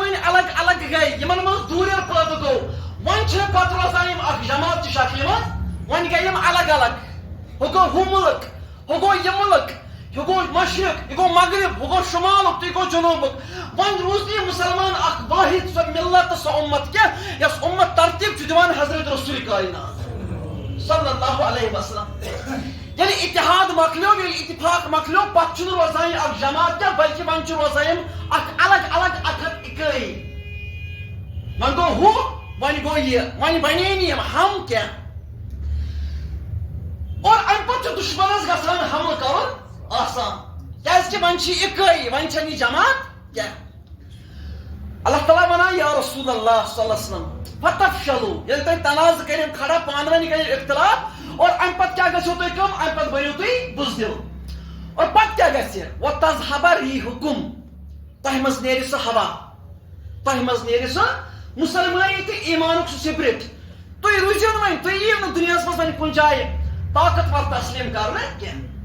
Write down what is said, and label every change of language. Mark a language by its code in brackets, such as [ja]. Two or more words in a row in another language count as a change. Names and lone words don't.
[ks] ؤنۍ الگ الگ گٔے یِمن منٛز دوٗریر پٲدٕ گوٚو وۄنۍ چھِنہٕ پتہٕ روزان یِم اکھ جماعت چہِ شکلہِ منٛز وۄنۍ گٔے یِم الگ الگ ہُہ گوٚو ہُہ مُلک ہُہ گوٚو یہِ مُلک یہِ گوٚو مشرق یہِ گوٚو مغرب ہُہ گوٚو شُمالُک تہٕ یہِ گوٚو جنوٗبُک وۄنۍ روٗز نہٕ یہِ مُسلمان اکھ واحد سۄ مِلت تہٕ سۄ اُمت کینٛہہ یۄس اُمت ترتیٖب چھُ دِوان حضرت رسول کائنات [ar] صلی اللہ علیہ وسلم [ks] یعنی اتحاد مکلیو یعنی اتفاق مکلیو پتہ چھُنہٕ روزان یہِ اکھ جماعت کینٛہہ بلکہ وۄنۍ چھُ روزان یِم اکھ الگ الگ اکھ اِکٲیی وۄنۍ گوٚو ہُہ وۄنۍ گوٚو یہِ وۄنۍ بنے نہٕ یِم ہم کینٛہہ اور امہِ پتہٕ چھُ دُشمنس گژھان حملہٕ کرُن آسان کیازکہِ وۄنۍ چھِ اِکٲیی وۄنۍ چھنہٕ یہِ جماعت کینٛہہ اللہ تعالیٰ ونان [ar] یا رسول اللہ صلی اللہ علیہ وسلم [ks] فتفشلوا ییٚلہِ تُہۍ تنازٕ کٔرِو کھڑا پانہٕ ؤنۍ کٔرِو اختلاف اور امہِ پتہٕ کیٛاہ گژھیو تۄہہِ کٲم امہِ پتہٕ بٔنِو تُہۍ بُزدِل اور پتہٕ کیٛاہ گژھِ [ar] وتذهب ريحكم [ks] تۄہہِ منٛز نیرِ سُہ ہوا تۄہہِ منٛز نیرِ سُہ مُسلمٲنی تہٕ ایٖمانُک سُہ سپرٹ تُہۍ روٗزِو نہٕ وۄنۍ تُہۍ یِیِو نہٕ دُنیاہس منٛز وۄنۍ کُنہِ جایہِ طاقتور تسلیٖم کرنہٕ کینٛہہ